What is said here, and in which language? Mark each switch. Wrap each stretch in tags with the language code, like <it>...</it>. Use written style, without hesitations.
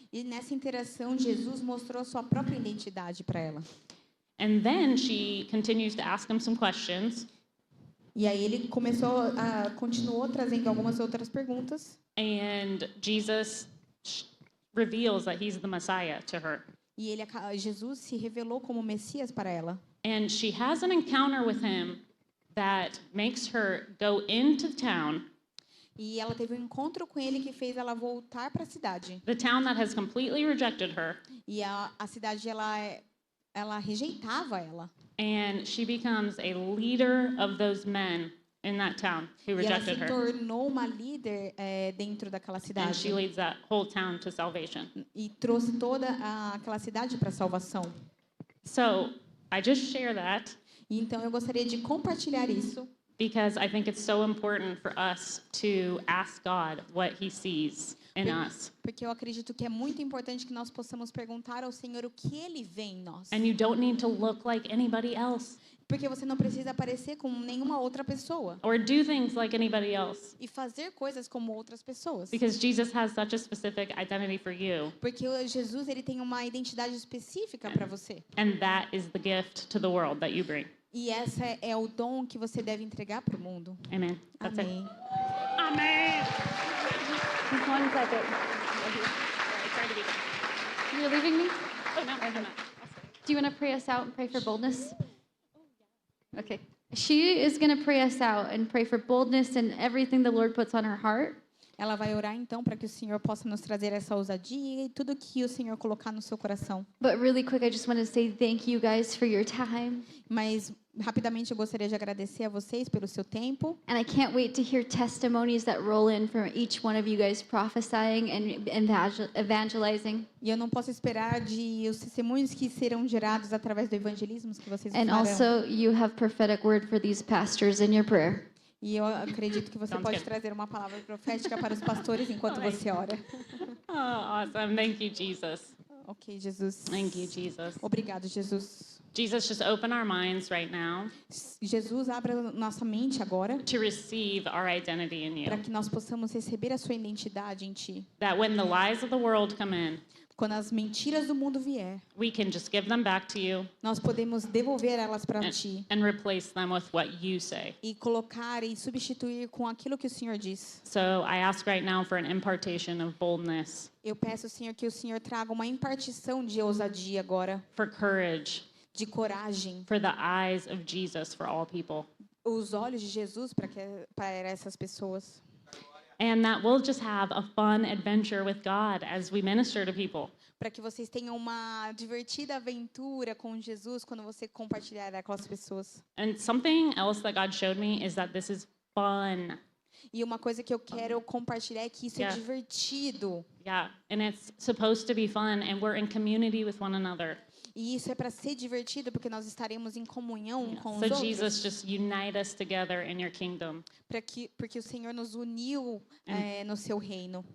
<pt>E nessa interação, Jesus mostrou sua própria identidade para ela.</pt> <en>And then she continues to ask him some questions.</en> <pt>E aí ele continuou trazendo algumas outras perguntas.</pt> <en>And Jesus reveals that he's the Messiah to her.</en> <pt>E Jesus se revelou como Messias para ela.</pt> <en>And she has an encounter with him that makes her go into town,</en> <pt>E ela teve um encontro com ele que fez ela voltar para a cidade.</pt> <en>the town that has completely rejected her,</en> <pt>E a cidade ela rejeitava ela.</pt> <en>and she becomes a leader of those men in that town who</en> <pt>E ela se</pt> <en>rejected her.</en> <pt>tornou uma líder dentro daquela</pt> <en>And</en> <pt>cidade.</pt> <en>she leads that whole town to salvation.</en> <pt>E trouxe toda aquela cidade para a salvação.</pt> <en>So I just share that</en> <pt>E então eu gostaria de compartilhar isso,</pt> <en>because I think it's so important for us to ask God what he sees in us.</en> <pt>porque eu acredito que é muito importante que nós possamos perguntar ao Senhor o que Ele vê em nós.</pt> <en>And you don't need to look like anybody else</en> <pt>Porque você não precisa parecer como nenhuma outra pessoa</pt> <en>or do things like anybody else,</en> <pt>e fazer coisas como outras pessoas.</pt> <en>because Jesus has such a specific identity for you.</en> <pt>Porque Jesus ele tem uma identidade específica para você.</pt> <en>And that is the gift to the world that you bring.</en> <pt>E essa é o dom que você deve entregar para o mundo.</pt> <en>Amen. That's</en> <pt>Amém.</pt> <en>it. Amen. Just one second. You're leaving me? Oh, no, I'm not. Do you want to pray us out and pray for boldness? Okay. She is going to pray us out and pray for boldness and everything the Lord puts on her heart.</en> <pt>Ela vai orar então para que o Senhor possa nos trazer essa ousadia e tudo que o Senhor colocar no seu coração.</pt> <en>But really quick, I just want to say thank you guys for your time.</en> <pt>Mas rapidamente eu gostaria de agradecer a vocês pelo seu tempo.</pt> <en>And I can't wait to hear testimonies that roll in from each one of you guys prophesying and evangelizing.</en> <pt>E eu não posso esperar de os testemunhos que serão gerados através do evangelismo que vocês</pt> <en>And</en> <pt>farão.</pt> <en>also, you have prophetic word for these pastors in your prayer.</en> <pt>E eu acredito que você</pt> <en>Sounds</en> <pt>pode</pt> <en>good.</en> <pt>trazer uma palavra profética para os pastores enquanto você ora.</pt> <en>Oh, awesome. Thank you, Jesus. Ok, Jesus. Thank you, Jesus.</en> <pt>Obrigado, Jesus.</pt> <en>Jesus, just open our minds right now</en> <pt>Jesus, abra nossa mente agora</pt> <en>to receive our identity in</en> <pt>para</pt> <en>you.</en> <pt>que nós possamos receber a sua identidade em Ti.</pt> <en>That when the lies of the world come in,</en> <pt>Quando as mentiras do mundo vier,</pt> <en>we can just give them back to you</en> <pt>nós podemos devolver elas para Ti</pt> <en>and replace them with what you say.</en> <pt>e colocar e substituir com aquilo que o Senhor diz.</pt> <en>So I ask right now for an impartation of boldness,</en> <pt>Eu peço, Senhor, que o Senhor traga uma impartição de ousadia agora,</pt> <en>for courage,</en> <pt>de coragem,</pt> <en>for the eyes of Jesus for all people.</en> <pt>os olhos de Jesus para essas pessoas.</pt> <en>and that we'll just have a fun adventure with God as we minister to people.</en> <pt>Para que vocês tenham uma divertida aventura com Jesus quando você compartilhar com as pessoas.</pt> <en>And something else that God showed me is that this is fun.</en> <pt>E uma coisa que eu quero compartilhar é que isso é</pt> <en>Yeah.</en> <pt>divertido.</pt> <en>Yeah, and it's supposed to be fun, and we're in community with one another.</en> <pt>E isso é para ser divertido porque nós estaremos em comunhão com os</pt> <en>So</en> <pt>outros.</pt> <en>Jesus, just unite us together in your kingdom</en> <pt>Porque o Senhor nos uniu no seu reino</pt>